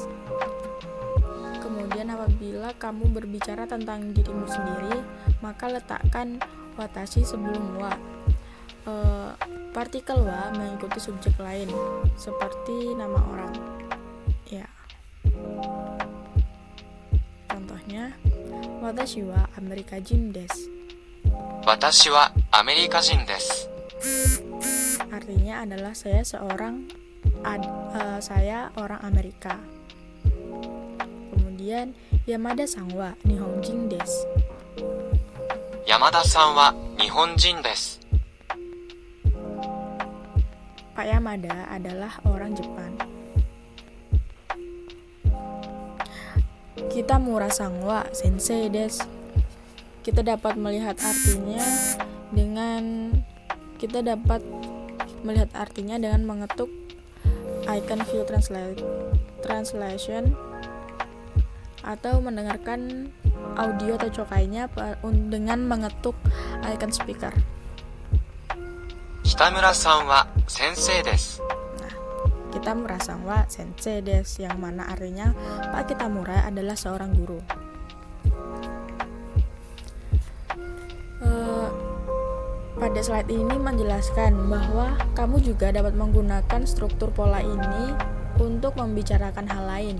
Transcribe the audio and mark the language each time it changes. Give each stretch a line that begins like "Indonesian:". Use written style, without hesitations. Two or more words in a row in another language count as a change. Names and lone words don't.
Indonesian: Kemudian apabila kamu berbicara tentang dirimu sendiri, maka letakkan watashi sebelum wa. Partikel wa mengikuti subjek lain seperti nama orang. Ya. Contohnya,
Japanese: 私はアメリカ人です. 私はアメリカ人です.
Indonesian: Artinya adalah saya orang Amerika.
Japanese: Kemudian 山田さんは日本人です. 山田さんは日本人です.
Indonesian: Pak Yamada adalah orang Jepang.
Japanese: 北村さんは先生です.
Indonesian: Kita dapat melihat artinya dengan mengetuk icon
English: view translation
Indonesian: atau mendengarkan audio atau cokainya dengan mengetuk icon speaker.
Japanese: 北村さんは先生です. Nah, 北村さんは先生です,
Indonesian: yang mana artinya Pak Kitamura adalah seorang guru. Pada slide ini menjelaskan bahwa kamu juga dapat menggunakan struktur pola ini untuk membicarakan hal lain.